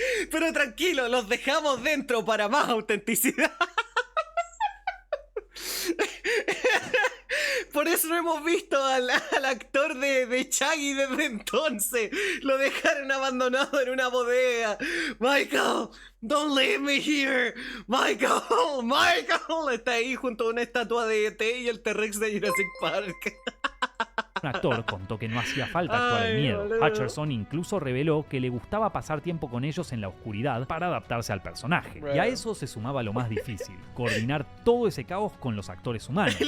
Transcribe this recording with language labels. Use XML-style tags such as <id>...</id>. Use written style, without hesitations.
<es>Pero tranquilo, los dejamos dentro para más autenticidad. Por eso no hemos visto al actor de Shaggy desde entonces. Lo dejaron abandonado en una bodega.</es> <en>Michael, don't leave me here. Michael, Michael.</en> <es>Está ahí junto a una estatua de E.T. y el T-Rex de Jurassic Park. Un actor contó que no hacía falta actuar el miedo. Hutcherson incluso reveló que le gustaba pasar tiempo con ellos en la oscuridad para adaptarse al personaje. Y a eso se sumaba lo más difícil: coordinar todo ese caos con los actores humanos.</es>